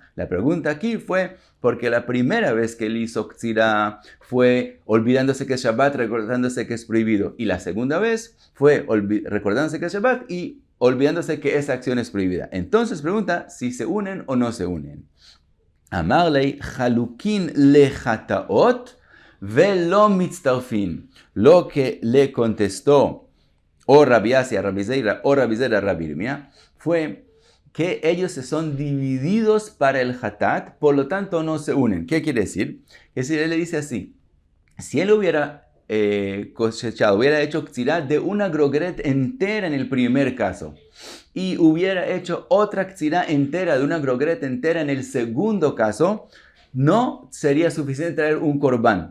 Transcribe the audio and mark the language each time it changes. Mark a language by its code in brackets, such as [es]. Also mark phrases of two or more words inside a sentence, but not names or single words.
[es] La pregunta aquí fue porque la primera vez que él hizo ktsirá fue olvidándose que es Shabbat, recordándose que es prohibido. Y la segunda vez fue recordándose que es Shabbat y olvidándose que esa acción es prohibida. Entonces pregunta si se unen o no se unen. [he] אמר ליה חלוקין לחטאות ולא מצטרפין. [es] Lo que le contestó o Rabbi Asi a Rabbi Zeira o Rabbi Zeira a Rabbi Irmía fue que ellos se son divididos para el hatat, por lo tanto no se unen. ¿Qué quiere decir? Es decir, él le dice así: si él hubiera cosechado, hubiera hecho ktsirá de una grogeret entera en el primer caso, y hubiera hecho otra ktsirá entera de una grogeret entera en el segundo caso, no sería suficiente traer un corbán.